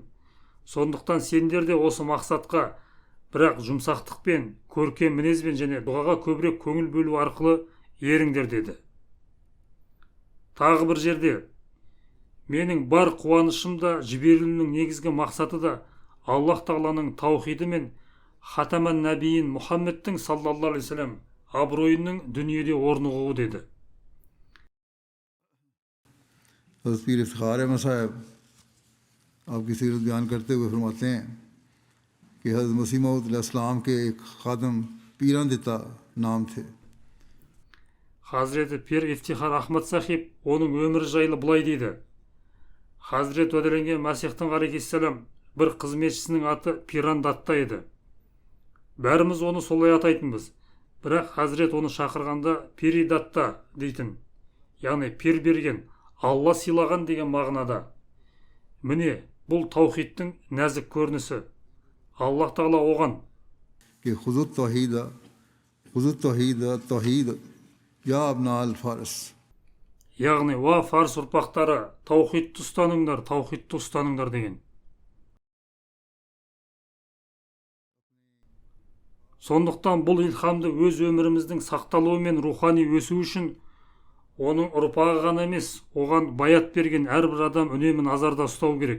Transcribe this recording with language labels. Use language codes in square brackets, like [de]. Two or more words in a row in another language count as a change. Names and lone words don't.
[kk] Сондықтан сендер де осы мақсатқа, бірақ жұмсақтықпен, көркем мінезбен және дұғаға көбірек көңіл бөлу арқылы еріңдер деді. Тағы бір жерде, менің бар қуанышымда жіберілуінің негізгі мақсаты да Аллах Тағаланың таухиді мен [ar] خاتم النبيين [kk] Мұхаммедтің [ar] صلى الله عليه وسلم [kk] абыройының дүниеде орнығуы деді. [ur] حضرت پیر افتخار احمد صاحب آپ کی سیرت بیان کرتے ہوئے فرماتے ہیں کہ حضرت مسیح موعود علیہ السلام کے ایک خادم پیراں دتا نام تھے. [kk] Хазіреті Пир Ифтихар Ахмад Сахиб оның өмірі жайлы бұлай дейді. Хазірет уәделенген Масихтың алейхиссалам бір қызметшісінің аты Пирандатта еді. Бәріміз оны солай атайтынбыз. Бірақ Хазірет оны шақырғанда Пиридатта дейтін. Яғни пир берген, Алла сыйлаған деген мағынада. Міне, бұл таухидтің нәзік көрінісі. Аллах Тағала оған [ar] कि خذوا التوحيد يا أبناء الفارس, [kk] яғни уа фарс ұрпақтары, таухидты ұстаныңдар деген. Сондықтан бұл илхамды өз өміріміздің сақталуы мен рухани өсу үшін оның ұрпағы ғана емес, оған баят берген әрбір адам үнемі назарда ұстау керек.